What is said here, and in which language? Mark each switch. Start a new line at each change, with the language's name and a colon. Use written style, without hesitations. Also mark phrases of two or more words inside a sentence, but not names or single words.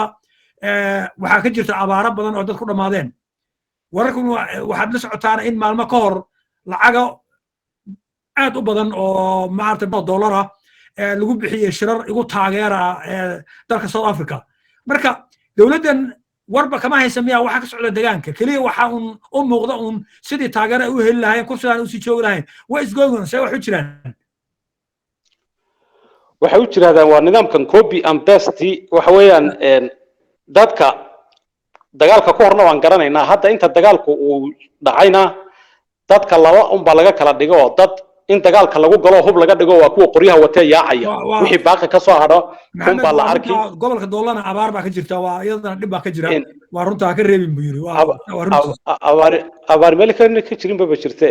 Somali: waxaa ka jirta abaaro badan oo dad ku dhamaadeen wararku waxaad la socotaan in maalmo ka hor lacaga aad u badan oo maartay dollar lagu bixiyay shirar igu taageera dalka South Africa marka dawladdan warba kama haysan miyaa waxa ka socda deegaanka kaliya waxa u muuqda sidii taageero u heli lahayn kursigan u sii joogi lahayn
English: what is going on
Somali: say wax u jiraan waxa u jiraadaan waa nidaamkan
English: copy and paste
Somali: waxa weeyaan dadka dagaalka ku horna waan garanaynaa hadda inta dagaalku uu dhacayna dadka laba baa laga kala dhigo dad in dagaalka lagu galo hub laga dhigo waa kuwa qoryaha watay yaacaya wixii baaqi ka soo hadho baa la arki gobolka Doolana abaar baa ka jirta waa iyadana dhib baa ka jira waa runta ka reebin buu yiri abaar meel ka jirin baba jirtay